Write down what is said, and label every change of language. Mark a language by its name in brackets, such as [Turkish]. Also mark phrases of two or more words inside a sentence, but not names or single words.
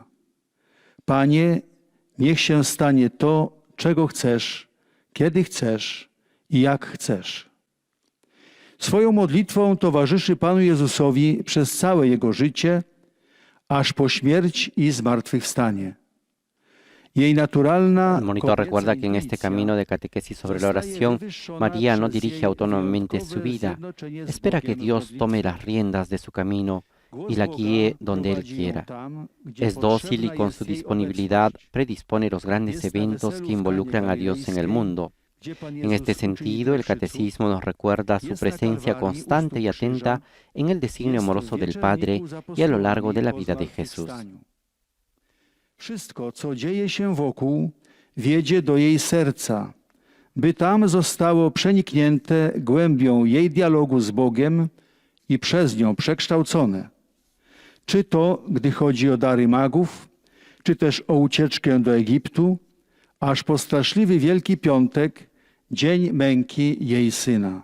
[Polish] Panie, niech się stanie to, czego chcesz, kiedy chcesz i jak chcesz. Swoją modlitwą towarzyszy Panu Jezusowi przez całe Jego życie, aż po śmierć i zmartwychwstanie. Jej naturalna [Spanish] El monitor recuerda que en este camino de catequesis sobre la oración, María no dirige autónomamente su vida, espera que Dios tome las riendas de su camino y la guíe donde Él quiera. Es dócil y con su disponibilidad predispone los grandes eventos que involucran a Dios en el mundo. En este sentido, el catecismo nos recuerda su presencia constante y atenta en el designio amoroso del Padre y a lo largo de la vida de Jesús. [Polish] Wszystko, co dzieje się wokół, wiedzie do jej serca, by tam zostało przeniknięte głębią jej dialogu z Bogiem i przez nią przekształcone. Czy to, gdy chodzi o dary magów, czy też o ucieczkę do Egiptu, aż po straszliwy Wielki Piątek, dzień męki jej Syna.